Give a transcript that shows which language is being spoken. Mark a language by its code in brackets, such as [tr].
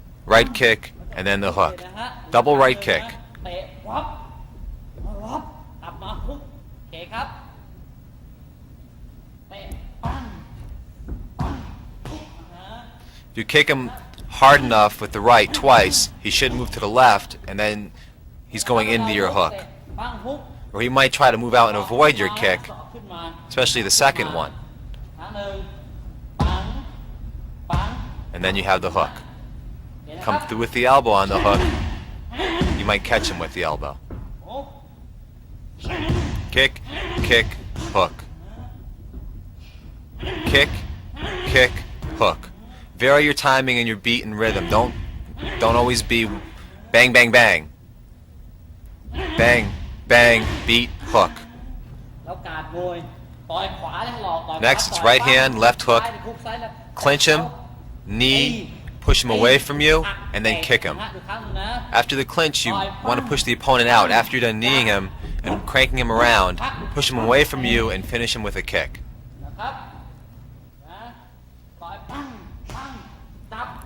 [en] Right kick, and then the hook. Double right kick. [th] เตะวับวับกลับมาฮุกโอเคครับเตะปังปังฮุกนะฮะ [en] If you kick him hard enough with the right twice, he should move to the left, and then he's going into your hook. [th] ปังฮุก [en] Or he might try to move out and avoid your kick, [th] สอกขึ้นมา [en] especially the second one. [th] ครั้งหนึ่งปังปัง [en] And then you have the hook. [th] เห็นไหมครับ [en] Come through with the elbow on the hook. You might catch him with the elbow. [th] ฮุก [en] Kick, kick, hook. Kick, kick, hook. Vary your timing and your beat and rhythm. Don't always be bang, bang, bang. Bang, bang, beat, hook. [th] แล้วการมวยต่อยขวาแล้วหลอกต่อยขวา [en] Next, it's [th] ต่อย [en] right hand, left hook. [th] ซ้ายฮุกซ้ายแล้ว [en] Clinch him, knee, push him away from you, and then kick him. [th] ดูครั้งหนึ่งนะ [en] After the clinch, you want to push the opponent out. After you're done kneeing him and cranking him around, push him away from you and finish him with a kick. [th] นะครับนะต่อยปังปังจับ